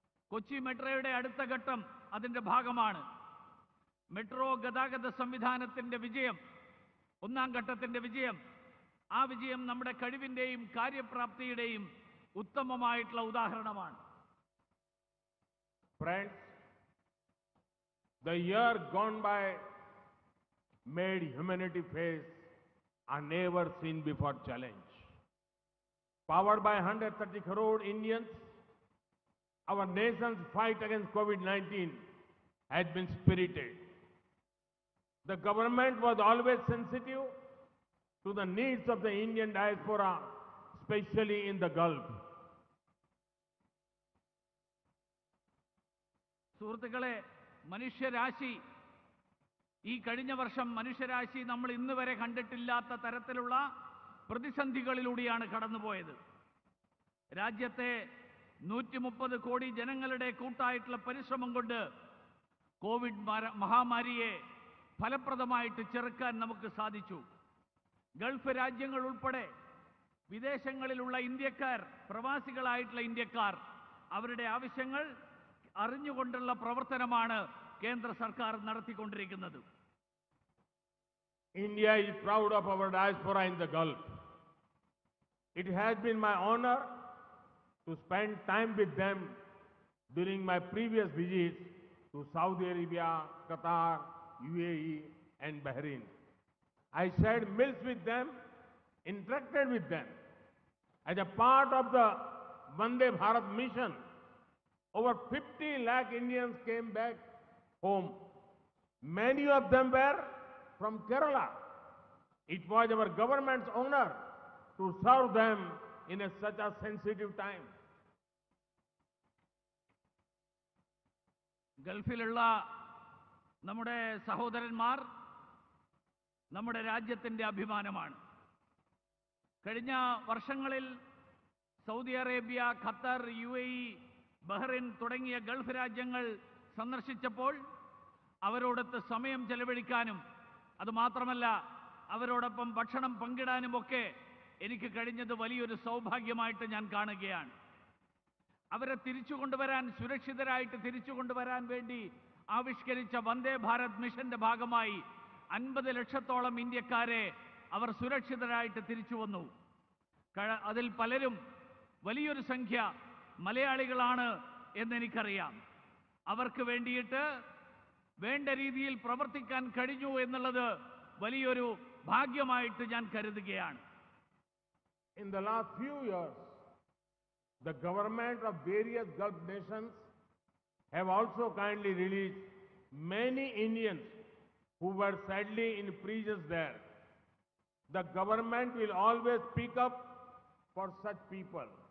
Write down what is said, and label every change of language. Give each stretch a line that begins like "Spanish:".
Malayalam: കൊച്ചി മെട്രോയുടെ അടുത്ത ഘട്ടം അതിൻ്റെ ഭാഗമാണ്. മെട്രോ ഗതാഗത സംവിധാനത്തിൻ്റെ വിജയം, ഒന്നാം ഘട്ടത്തിൻ്റെ വിജയം, ആ വിജയം നമ്മുടെ കഴിവിൻ്റെയും കാര്യപ്രാപ്തിയുടെയും ഉത്തമമായിട്ടുള്ള ഉദാഹരണമാണ്.
English: Friends, the year gone by made humanity face a never seen before challenge. Powered by 130 crore Indians, our nation's fight against COVID-19 has been spirited. The government was always sensitive to the needs of the Indian diaspora, especially in the Gulf.
Malayalam: സുഹൃത്തുക്കളെ, മനുഷ്യരാശി ഈ കഴിഞ്ഞ വർഷം മനുഷ്യരാശി നമ്മൾ ഇന്ന് വരെ കണ്ടിട്ടില്ലാത്ത തരത്തിലുള്ള പ്രതിസന്ധികളിലൂടെയാണ് കടന്നുപോയത്. രാജ്യത്തെ 130 കോടി ജനങ്ങളുടെ കൂട്ടായിട്ടുള്ള പരിശ്രമം കൊണ്ട് കോവിഡ് മഹാമാരിയെ ഫലപ്രദമായിട്ട് ചെറുക്കാൻ നമുക്ക് സാധിച്ചു. ഗൾഫ് രാജ്യങ്ങൾ ഉൾപ്പെടെ വിദേശങ്ങളിലുള്ള ഇന്ത്യക്കാർ, പ്രവാസികളായിട്ടുള്ള ഇന്ത്യക്കാർ, അവരുടെ ആവശ്യങ്ങൾ അറിഞ്ഞുകൊണ്ടുള്ള പ്രവർത്തനമാണ് കേന്ദ്ര സർക്കാർ നടത്തിക്കൊണ്ടിരിക്കുന്നത്.
English: India is proud of our diaspora in the Gulf. It has been my honor to spend time with them during my previous visits to Saudi Arabia, Qatar, UAE and Bahrain. I shared meals with them, interacted with them. As a part of the Vande Bharat mission, over 50 lakh Indians came back home. Many of them were from Kerala. It was our government's honor to serve them in such a sensitive time.
Malayalam: ഗൾഫിലുള്ള നമ്മുടെ സഹോദരന്മാർ നമ്മുടെ രാജ്യത്തിൻ്റെ അഭിമാനമാണ്. കഴിഞ്ഞ വർഷങ്ങളിൽ Saudi Arabia, Qatar, UAE, Bahrain തുടങ്ങിയ Gulf രാജ്യങ്ങൾ സന്ദർശിച്ചപ്പോൾ അവരോടൊത്ത് സമയം ചെലവഴിക്കാനും അതുമാത്രമല്ല അവരോടൊപ്പം ഭക്ഷണം പങ്കിടാനുമൊക്കെ എനിക്ക് കഴിഞ്ഞത് വലിയൊരു സൗഭാഗ്യമായിട്ട് ഞാൻ കാണുകയാണ്. അവരെ സുരക്ഷിതരായിട്ട് തിരിച്ചു കൊണ്ടുവരാൻ വേണ്ടി ആവിഷ്കരിച്ച വന്ദേ ഭാരത് മിഷന്റെ ഭാഗമായി 50 ലക്ഷത്തോളം ഇന്ത്യക്കാരെ അവർ സുരക്ഷിതരായിട്ട് തിരിച്ചു വന്നു. അതിൽ പലരും, വലിയൊരു സംഖ്യ മലയാളികളാണ് എന്നെനിക്കറിയാം. അവർക്ക് വേണ്ടിയിട്ട് വേണ്ട രീതിയിൽ പ്രവർത്തിക്കാൻ കഴിഞ്ഞു എന്നുള്ളത് വലിയൊരു ഭാഗ്യമായിട്ട് ഞാൻ കരുതുകയാണ്.
English: In the last few years, the government of various Gulf nations have also kindly released many Indians who were sadly in prisons there. The government will always speak up for such people.